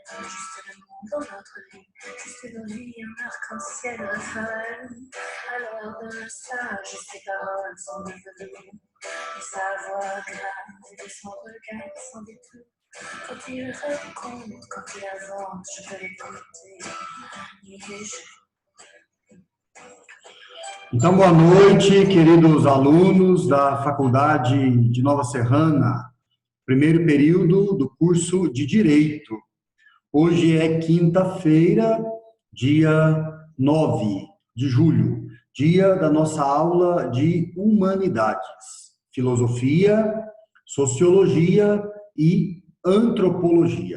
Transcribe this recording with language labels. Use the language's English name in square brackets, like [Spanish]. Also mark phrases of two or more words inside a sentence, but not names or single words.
[French] Juste le monde dans notre vie, juste nos vies, un arc-en-ciel Raphaël. À l'heure de sage, ses paroles sont devenues, et sa voix grave, et son regard sans détour. Quand il raconte, quand il avance, je peux l'écouter. [Portuguese] Então, boa noite, queridos alunos da Faculdade de Nova Serrana, primeiro período do curso de Direito. Hoje é quinta-feira, dia 9 de julho, dia da nossa aula de Humanidades, Filosofia, Sociologia e Antropologia.